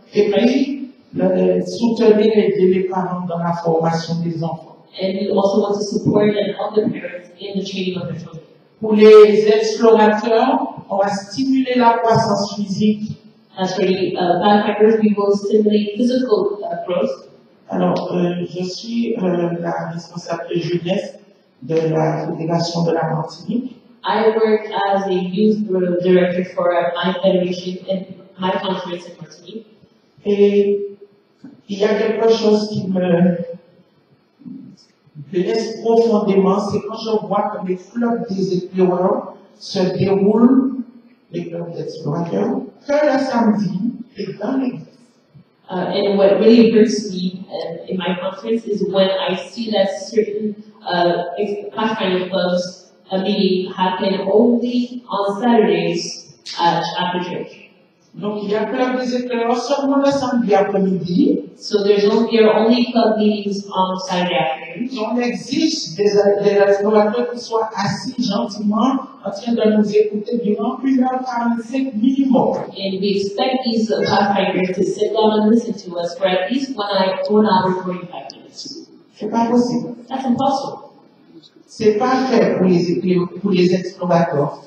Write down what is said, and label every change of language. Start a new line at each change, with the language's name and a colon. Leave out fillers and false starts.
French: Et puis, soutenir et aider les parents dans la formation des enfants.
English: And we also want to support and help the parents in the training of their children.
French: Pour les explorateurs, on va stimuler la croissance physique.
English: As for the pathfinders, we will stimulate physical growth.
French: Alors, je suis la responsable de jeunesse de la Fédération de la Martinique.
English: I work as a youth director for my federation and my conference in Martinique.
French: Et il y a quelque chose qui me blesse profondément, c'est quand je vois que les clubs des éclaireurs se déroulent, les clubs d'explorateurs, que le samedi et dans l'église.
English: And what really hurts me in my conference is when I see that certain pathfinder clubs meeting happen only on Saturdays after church.
French: Donc il y a club des éclaireurs seulement le samedi après-midi.
English: So there are only club meetings on Saturday afternoons.
French: On exige des explorateurs qui soient assis gentiment en train de nous écouter durant 1h45 minimum.
English: And we expect these pathfinders to sit down and listen to us for at least 1 hour 45 minutes.
French: C'est pas possible.
English: That's impossible.
French: C'est pas fait pour les explorateurs.